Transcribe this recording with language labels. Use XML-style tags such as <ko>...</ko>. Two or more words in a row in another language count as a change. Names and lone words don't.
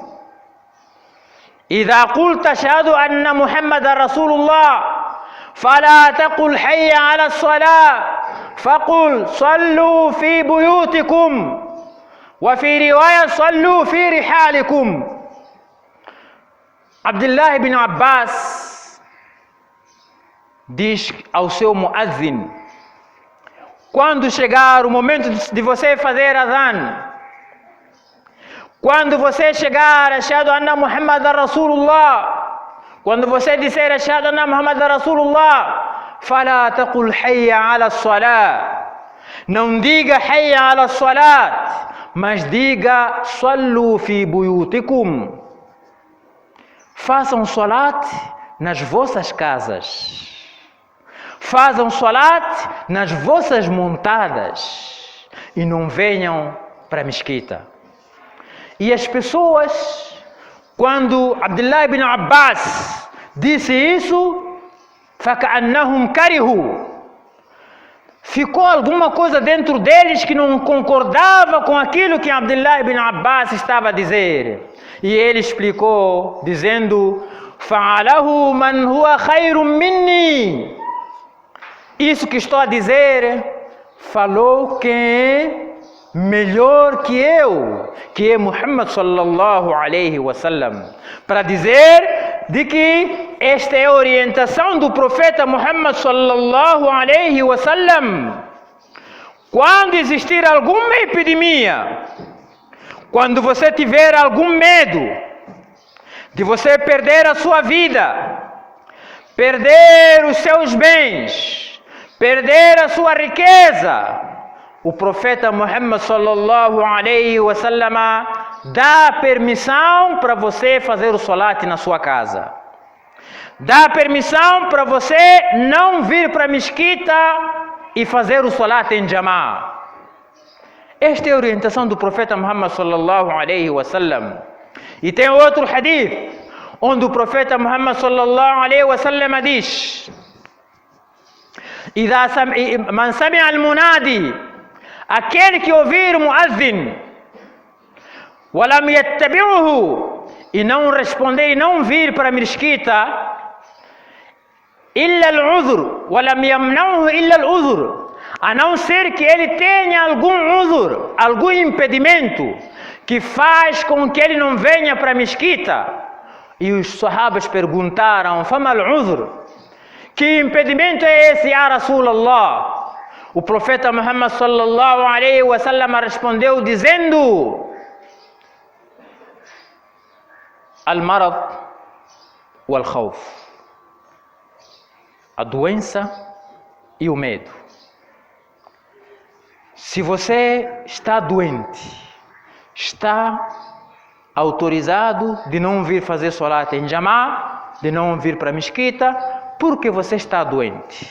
<ar>إذا قلت أشهد أن محمد رسول الله فلا تقل حي على الصلاة فقل صلوا في بيوتكم وفي رواية صلوا في رحالكم.</ar> <pt>Abdullah ibn Abbas diz ao seu muazzin: quando chegar o momento de você fazer adhan, quando você chegar</pt> <ar>أشهد أن محمدا رسول الله,</ar> <pt>quando você disser ashhadu</pt> <ar>أن محمدا رسول الله فلا تقل حي على الصلاة,</ar> <pt>não diga</pt> <ar>حي على الصلاة,</ar> <pt>mas diga</pt> <ar>صلوا في بيوتكم,</ar> <pt>façam salat nas vossas casas, façam salat nas vossas montadas e não venham para a mesquita. E as pessoas, quando Abdullah ibn Abbas disse isso,</pt> <ar>فَكَأَنَّهُمْ كَرِهُوا,</ar> <pt>ficou alguma coisa dentro deles que não concordava com aquilo que Abdullah ibn Abbas estava a dizer. E ele explicou, dizendo:</pt> <ar>"فعله من هو خير مني."</ar> <pt>Isso que estou a dizer, falou quem é melhor que eu, que é Muhammad</pt> <ar>صلى الله عليه وسلم,</ar> <pt>para dizer de que esta é a orientação do profeta Muhammad</pt> <ar>صلى الله عليه وسلم.</ar> <pt>Quando existir alguma epidemia, quando você tiver algum medo de você perder a sua vida, perder os seus bens, perder a sua riqueza, o profeta Muhammad</pt> <ar>صلى الله عليه وسلم</ar> <pt>dá permissão para você fazer o salat na sua casa. Dá permissão para você não vir para a mesquita e fazer o salat em Jama'ah. Esta é a orientação do profeta Muhammad</pt> <ar>صلى الله عليه وسلم.</ar> <pt>E tem outro hadith onde o profeta Muhammad</pt> <ar>صلى الله عليه وسلم</ar> <pt>diz:</pt> <ar>"من سمع al-munadi",</ar> <pt>aquele que ouvir o muazzin,</pt> <ar>"ولم يتبعه",</ar> <pt>e não responder e não vir para a mesquita,</pt> <ar>"إلا العذر ولم يمنعه إلا العذر",</ar> <pt>a não ser que ele tenha algum udhr, algum impedimento que faz com que ele não venha para a mesquita. E os sahabas perguntaram:</pt> <ar>"فما العذر",</ar> <pt>que impedimento é esse,</pt> <ar>يا رسول الله?</ar> <pt>O profeta Muhammad</pt> <ar>صلى الله عليه وسلم</ar> <pt>respondeu dizendo:</pt> <ar>"المرض والخوف",</ar> <pt>a doença e o medo. Se você está doente, está autorizado de não vir fazer salat em Jama'ah, de não vir para a mesquita, porque você está doente.</pt>